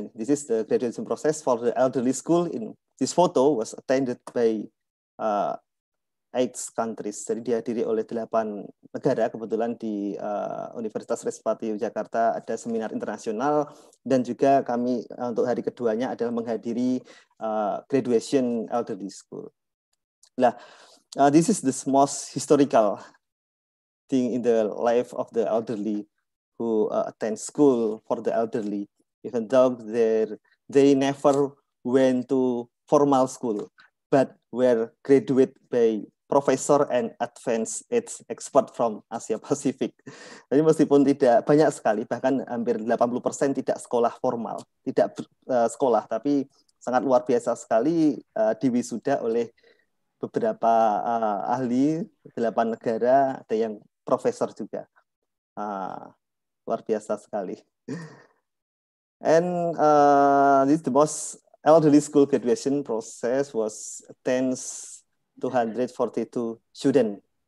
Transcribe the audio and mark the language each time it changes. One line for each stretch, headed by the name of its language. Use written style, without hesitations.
English: This is the graduation process for the elderly school. In this photo was attended by 8 countries.
Indonesian: Jadi dihadiri oleh 8 negara. Kebetulan di Universitas Respati Jakarta ada seminar internasional dan juga kami untuk hari keduanya adalah menghadiri
English: graduation elderly school. Nah, this is the most historical thing in the life of the elderly who attend school for the elderly, even though they never went to formal school, but were graduated by professor and advanced age expert from Asia Pacific.
Indonesian: Jadi meskipun tidak banyak sekali, bahkan hampir 80% tidak sekolah formal, tidak sekolah, tapi sangat luar biasa sekali diwisuda oleh beberapa ahli 8 negara, ada yang profesor juga. Luar biasa sekali.
English: And this the most elderly school graduation process was 242 students.